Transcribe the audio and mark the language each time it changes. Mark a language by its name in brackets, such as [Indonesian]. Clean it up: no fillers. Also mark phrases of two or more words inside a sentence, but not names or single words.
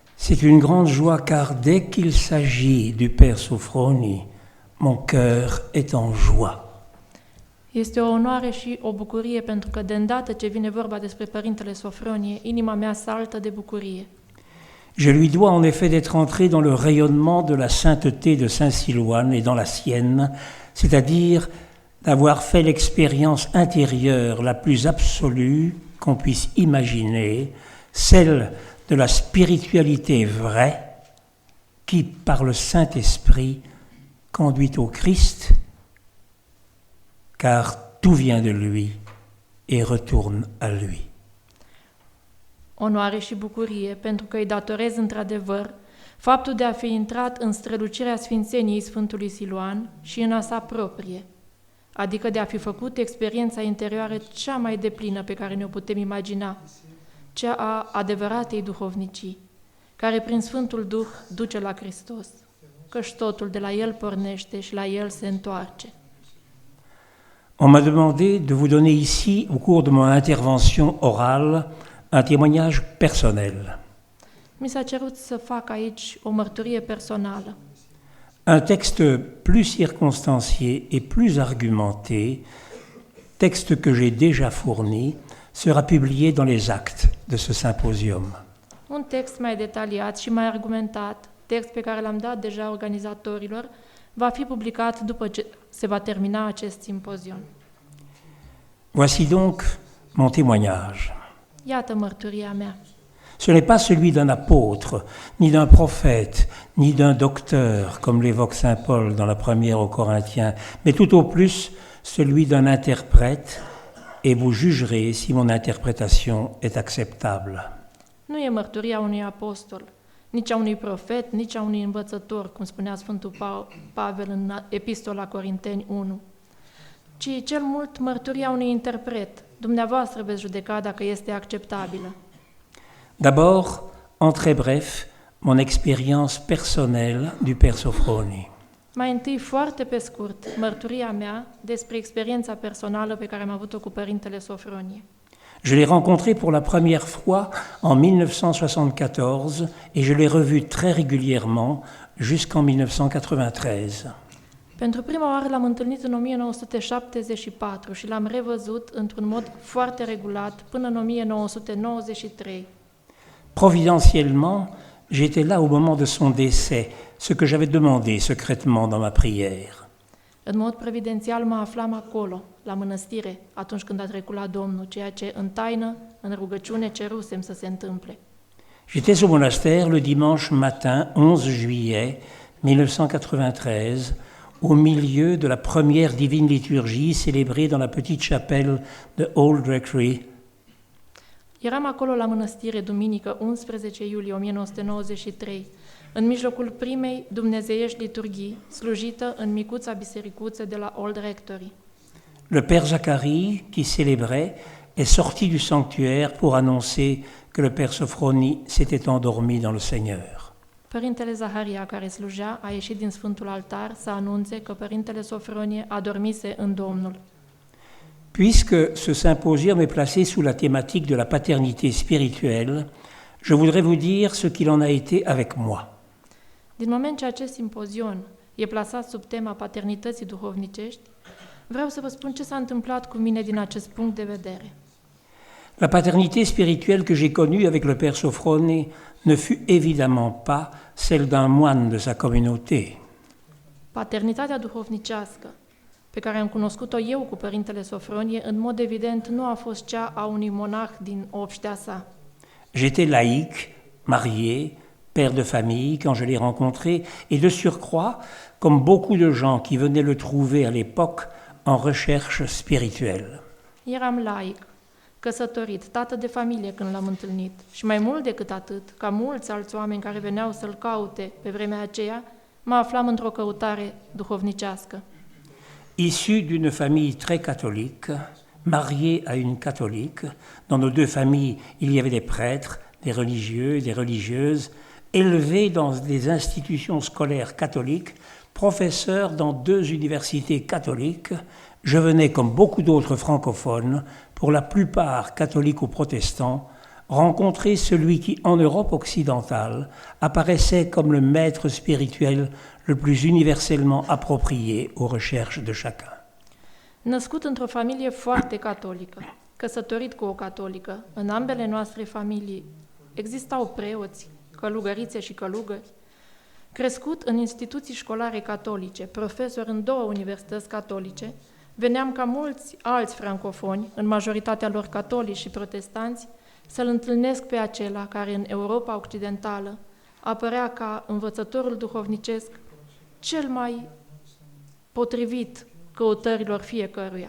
[French] C'est une grande joie car dès qu'il s'agit du Père Sofroni, mon cœur est en joie. [Romanian] Este o onoare și o bucurie pentru că de îndată ce vine vorba despre Părintele Sofronie, inima mea saltă de bucurie. [French] Je lui dois en effet d'être entré dans le rayonnement de la sainteté de Saint Silouane et dans la sienne, c'est-à-dire d'avoir fait l'expérience intérieure la plus absolue qu'on puisse imaginer, celle de la spiritualité vraie qui, par le Saint-Esprit, conduit au Christ, car tout vient de lui et retourne à lui. [Romanian] Onoare și bucurie, pentru că îi datorez într-adevăr faptul de a fi intrat în strălucirea sfințeniei Sfântului Siluan și în a sa proprie, adică de a fi făcut experiența interioară cea mai deplină pe care ne-o putem imagina, cea a adevăratei duhovnicii, care prin Sfântul Duh duce la Hristos, căci totul de la El pornește și la El se întoarce. [French] On m'a demandé de vous donner ici, au cours de mon intervention orale, un témoignage personnel. [Romanian] Mi s-a cerut să fac aici o mărturie personală. [French] Un texte plus circonstancié et plus argumenté, texte que j'ai déjà fourni, sera publié dans les actes de ce symposium. [Romanian] Un text mai detaliat și mai argumentat, text pe care l-am dat deja organizatorilor, va fi publicat după ce se va termina acest simpozion. [French] Voici donc mon témoignage. [Romanian] Iată mărturia mea. [French] Ce n'est pas celui d'un apôtre, ni d'un prophète, ni d'un docteur, comme l'évoque saint Paul dans la première aux Corinthiens, mais tout au plus celui d'un interprète, et vous jugerez si mon interprétation est acceptable. [Romanian] Nu e mărturia unui apostol, nici a unui profet, nici a unui învățător, cum spunea Sfântul Pavel în Epistola Corinteni 1, ci cel mult mărturia unui interpret. Dumneavoastră veți judeca dacă este acceptabilă. [French] D'abord, en très bref, mon expérience personnelle du Père Sofroni. [Romanian] Mai întâi, foarte pe scurt, mărturia mea despre experiența personală pe care am avut-o cu Părintele Sofronie. [French] Je l'ai rencontré pour la première fois en 1974 et je l'ai revu très régulièrement jusqu'en 1993. [Romanian] Pentru prima oară l-am întâlnit în 1974 și l-am revăzut într-un mod foarte regulat până în 1993. [French] Providentiellement, j'étais là au moment de son décès, ce que j'avais demandé secrètement dans ma prière. [Romanian] În mod providențial mă aflam acolo, la mănăstire, atunci când a trecut la Domnul, ceea ce în taină, în rugăciune, cerusem să se întâmple. [French] J'étais au monastère le dimanche matin 11 juillet 1993, au milieu de la première divine liturgie célébrée dans la petite chapelle de Old Rectory. [Romanian] Eram acolo la mănăstire duminică 11 iulie 1993, în mijlocul primei dumnezeiești liturghii, slujită în micuța bisericuță de la Old Rectory. [French] Le Père Zacharie, qui célébrait, est sorti du sanctuaire pour annoncer que le Père Sofroni s'était endormi dans le Seigneur. [Romanian] Părintele Zaharia, care slujea, a ieșit din Sfântul Altar să anunțe că Părintele Sofronie adormise în Domnul. [French] Puisque ce symposium est placé sous la thématique de la paternité spirituelle, je voudrais vous dire ce qu'il en a été avec moi. [Romanian] Din moment ce acest simpozion e plasat sub tema paternității duhovnicești, vreau să vă spun ce s-a întâmplat cu mine din acest punct de vedere. [French] La paternité spirituelle que j'ai connue avec le Père Sofroni ne fut évidemment pas celle d'un moine de sa communauté. [Romanian] Paternitatea duhovnicească pe care am cunoscut-o eu cu Părintele Sofronie, în mod evident, nu a fost cea a unui monah din obștea sa. [French] J'étais laïque, marié, père de famille quand je l'ai rencontré, et de surcroît, comme beaucoup de gens qui venaient le trouver à l'époque en recherche spirituelle. [Romanian] Eram laic, căsătorit, tată de familie când l-am întâlnit și mai mult decât atât, ca mulți alți oameni care veneau să-l caute pe vremea aceea, mă aflam într-o căutare duhovnicească. [French] Issu d'une famille très catholique, marié à une catholique, dans nos deux familles, il y avait des prêtres, des religieux, des religieuses, élevé dans des institutions scolaires catholiques, professeur dans deux universités catholiques, je venais, comme beaucoup d'autres francophones, pour la plupart catholiques ou protestants, rencontrer celui qui, en Europe occidentale, apparaissait comme le maître spirituel le plus universellement approprié aux recherches de chacun. [Romanian] Născut într-o familie foarte catolică, căsătorit cu o catolică, în ambele noastre familii existau preoți, călugărițe și călugări, crescut în instituții școlare catolice, profesor în 2 universități catolice, veneam ca mulți alți francofoni, în majoritatea lor catolici și protestanți, să-l întâlnesc pe acela care în Europa Occidentală apărea ca învățătorul duhovnicesc cel mai potrivit căutărilor fiecăruia.